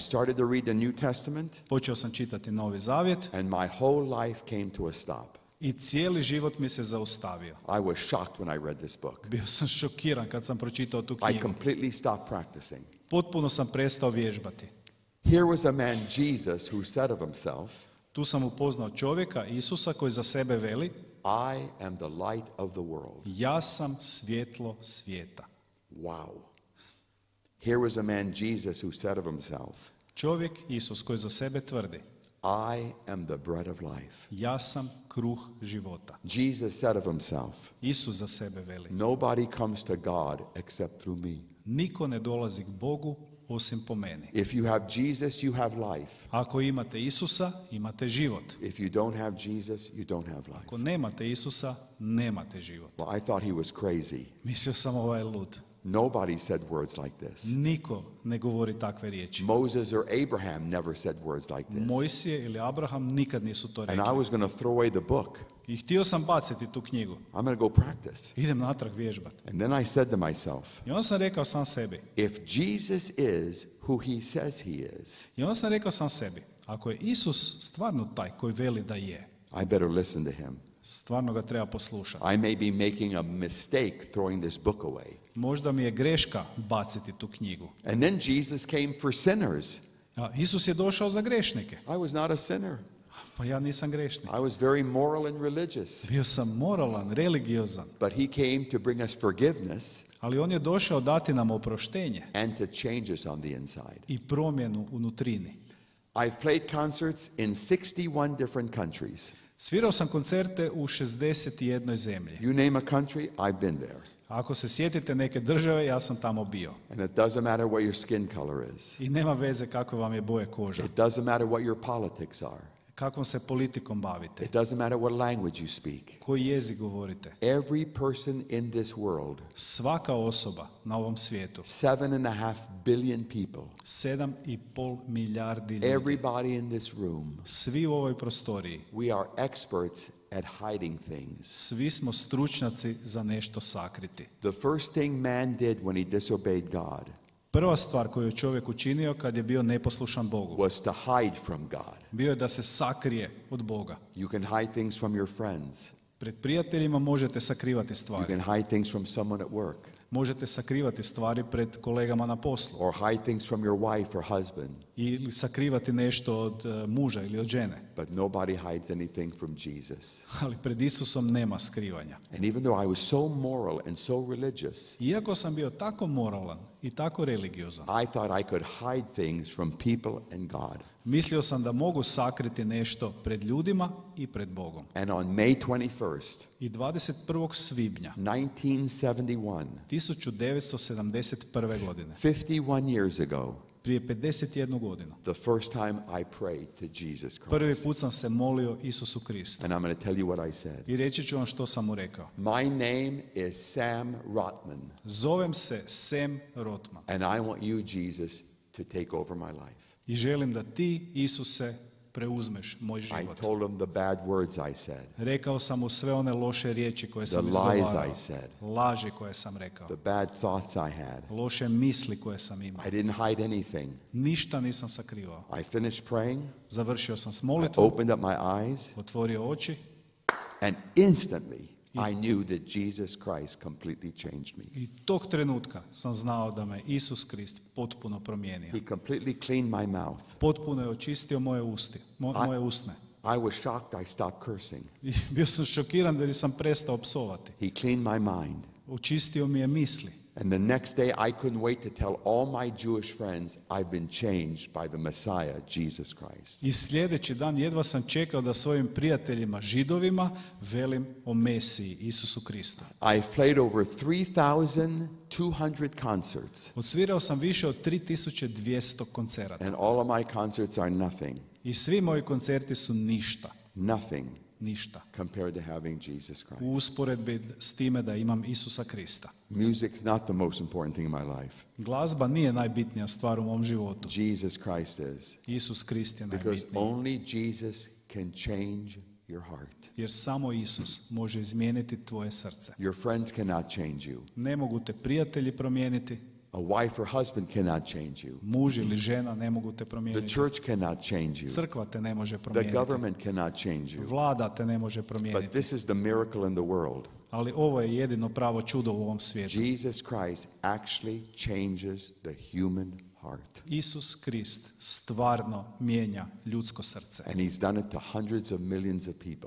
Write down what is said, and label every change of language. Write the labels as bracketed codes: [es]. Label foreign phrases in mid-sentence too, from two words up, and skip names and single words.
[en] I started to read the New Testament, [hr] Počeo sam čitati Novi Zavjet [en] and my whole life came to a stop. [hr] i cijeli život mi se zaustavio. [en] I was shocked when I read this book. [hr] Bio sam šokiran kad sam pročitao tu [en] I [hr] knjigu. [en] completely stopped practicing. [hr] Potpuno sam prestao vježbati. [en] Here was a man, Jesus, who said of himself, [hr] Tu sam upoznao čovjeka, Isusa, koji za sebe veli: [en] I am the light of the world. [hr] ja sam svjetlo svijeta. [en] Wow. Here was a man, Jesus, who said of himself, [hr] Čovjek, Isus, koji za sebe tvrdi: [en] I am the bread of life. [hr] ja sam kruh života. [en] Jesus said of himself, [hr] Isus za sebe veli: [en] nobody comes to God except through me. [hr] niko ne dolazi k Bogu osim po meni. [en] If you have Jesus, you have life. [hr] Ako imate Isusa, imate život. [en] If you don't have Jesus, you don't have life. [hr] Ako nemate Isusa, nemate život. [en] Well, I thought he was crazy. [hr] Mislio sam ovaj lud. [en] Nobody said words like this. [hr] Niko ne govori takve riječi. [en] Moses or Abraham never said words like this. [hr] Mojsije ili Abraham nikad nisu to [en] And [hr] rekli. [en] I was going to throw away the book. [hr] I htio sam baciti tu knjigu. [en] I'm going to go practice. [hr] Idem natrag vježbati. [en] And then I said to myself, [hr] I onda sam rekao sam sebi. [en] if Jesus is who he says he is, [hr] I onda sam rekao sam sebi. Ako je Isus stvarno taj koji veli da je, [en] I better listen to him. [hr] stvarno ga treba poslušati. [en] I may be making a mistake throwing this book away. [hr] Možda mi je greška baciti tu knjigu. [en] And then Jesus came for sinners. [hr] A Isus je došao za grešnike. [en] I was not a sinner. [hr] Pa ja nisam grešnik. [en] I was very moral and religious. [hr] Bio sam moralan, religiozan. [en] But he came to bring us forgiveness [hr] Ali on je došao dati nam oproštenje [en] and to change us on the inside. [hr] i promjenu unutrini. [en] I've played concerts in 61 different countries. [hr] Svirao sam koncerte u 61 zemlji. [en] You name a country, I've been there. [hr] Ako se sjetite neke države, ja sam tamo bio. [en] And it doesn't matter what your skin color is. [hr] I nema veze kakve vam je boje koža. [en] It doesn't matter what your politics are. [hr] Kakvom se politikom bavite. [en] It doesn't matter what language you speak. [hr] Koji jezik govorite. [en] Every person in this world, [hr] Svaka osoba na ovom svijetu. [en] 7.5 billion people, [hr] 7,5 milijardi ljudi. [en] everybody in this room, [hr] Svi u ovoj prostoriji. [en] we are experts at hiding things. [hr] Svi smo stručnjaci za nešto sakriti. [en] The first thing man did when he disobeyed God [hr] Prva stvar koju je čovjek učinio kad je bio neposlušan Bogu, [en] was to hide from God. [hr] bio je da se sakrije od Boga. [en] You can hide things from your friends. [hr] Pred prijateljima možete sakrivati [en] You [hr] stvari. [en] can hide things from someone at work. [hr] Možete sakrivati stvari pred kolegama na poslu. [en] Or hide things from your wife or husband. [hr] ili sakrivati nešto od muža ili od žene. [en] But nobody hides anything from Jesus. [hr] Ali pred Isusom nema skrivanja. [en] And even though I was so moral and so religious, [hr] Iako sam bio tako moralan i tako religiozan, [en] I thought I could hide things from people and God. [hr] mislio sam da mogu sakriti nešto pred ljudima i pred Bogom. [en] And on May 21st, [hr] I 21. svibnja 1971, 1971. godine, [en] 51 years ago, [hr] prije 51 godinu, [en] the first time I prayed to Jesus [hr] prvi Christ. put sam se molio Isusu Kristu. [en] And I'm going to tell you what I said. [hr] I reći ću vam što sam mu rekao. [en] My name is Sam Rotman, [hr] Zovem se Sam Rotman [en] and I want you, Jesus, to take over my life. [hr] i želim da ti, Isuse, preuzmeš moj [en] I [hr] život. [en] told him the bad words I said, [hr] Rekao sam mu sve one loše riječi koje sam [en] the lies [hr] izgovarao, [en] I said, [hr] laži koje sam rekao, [en] the bad thoughts I had. [hr] loše misli koje sam imao. [en] I didn't hide anything. [hr] Ništa nisam sakrivao. [en] I finished praying. [hr] Završio sam s [en] I [hr] molitvom, [en] opened up my eyes, [hr] otvorio oči [en] and instantly I knew that Jesus Christ completely changed me. [hr] i tog trenutka sam znao da me Isus Krist potpuno promijenio. [en] He completely cleaned my mouth. [hr] Potpuno je očistio moje usne. [en] I was shocked I stopped cursing. [hr] I bio sam šokiran jer sam prestao psovati. [en] He cleaned my mind. [hr] Očistio mi je misli. [en] And the next day I couldn't wait to tell all my Jewish friends I've been changed by the Messiah, Jesus Christ. [hr] I sljedeći dan jedva sam čekao da svojim prijateljima Židovima velim o Mesiji, Isusu Kristu. [en] I've played over 3,200 concerts, [hr] Odsvirao sam više od 3200 koncerata. [en] and all of my concerts are nothing, [hr] I svi moji koncerti su ništa. [en] nothing [hr] Ništa. [en] compared to having Jesus Christ. [hr] U usporedbi s time da imam Isusa Krista. [en] Music's not the most important thing in my life. [hr] Glazba nije najbitnija stvar u mom životu. [en] Jesus Christ is. [hr] Isus Krist je [en] Because [hr] najbitniji. [en] only Jesus can change your heart. [hr] Jer samo Isus može izmijeniti tvoje srce. [en] Your friends cannot change you. [hr] Ne mogu te prijatelji promijeniti, [en] A wife or husband cannot change you. [hr] muž ili žena ne mogu te [en] The [hr] promijeniti. [en] church cannot change you. [hr] Crkva te ne može [en] The [hr] promijeniti. [en] government cannot change you. [hr] Vlada te ne može [en] But [hr] promijeniti. [en] this is the miracle in the world. [hr] Ali ovo je jedino pravo čudo u ovom svijetu. [en] Jesus Christ actually changes the human heart. [hr] Isus Krist stvarno mijenja ljudsko srce. [en] And he's done it to hundreds of millions of people.